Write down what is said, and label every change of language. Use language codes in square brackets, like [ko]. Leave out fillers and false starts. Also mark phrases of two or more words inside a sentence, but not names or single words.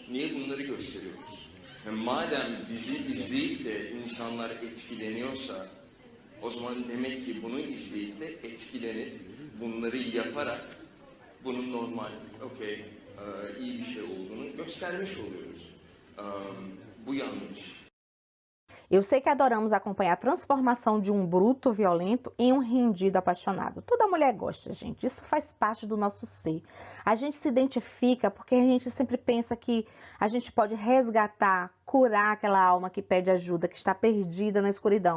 [tr] Niye bunları gösteriyoruz? Yani madem dizi izleyip de insanlar etkileniyorsa, o zaman demek ki bunu izleyip de etkilenip bunları yaparak bunun normal, okey, iyi bir şey olduğunu göstermiş oluyoruz. Bu yanlış. [pt] Eu sei que adoramos acompanhar a transformação de um bruto violento em um rendido apaixonado. Toda mulher gosta, gente. Isso faz parte do nosso ser. A gente se identifica porque a gente sempre pensa que a gente pode resgatar, curar aquela alma que pede ajuda, que está perdida na escuridão.